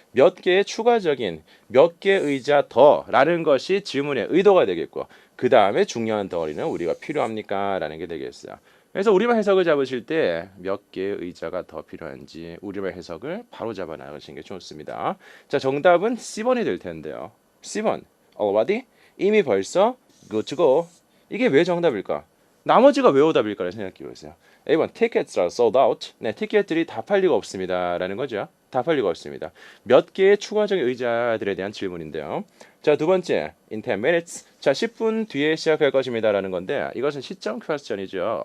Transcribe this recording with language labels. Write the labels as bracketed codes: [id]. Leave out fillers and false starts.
[ko] 몇 개의 추가적인 몇 개의 의자 더라는 것이 질문의 의도가 되겠고 그 다음에 중요한 덩어리는 우리가 필요합니까? 라는 게 되겠어요. 그래서 우리말 해석을 잡으실 때 몇 개의 의자가 더 필요한지 우리말 해석을 바로 잡아 나가시는 게 좋습니다. 자, 정답은 C번이 될 텐데요. C번, already? 이미 벌써 [en] good to go. [ko] 이게 왜 정답일까? 나머지가 왜 오답일까를 생각해 보세요. [en] A번, tickets are sold out. [ko] 네, 티켓들이 다 팔 리가 없습니다. 라는 거죠. 다 팔 리가 없습니다. 몇 개의 추가적인 의자들에 대한 질문인데요. 자, 두 번째, [en] in 10 minutes. [ko] 자, 10분 뒤에 시작할 것입니다. 라는 건데 이것은 시점 퀘스천이죠.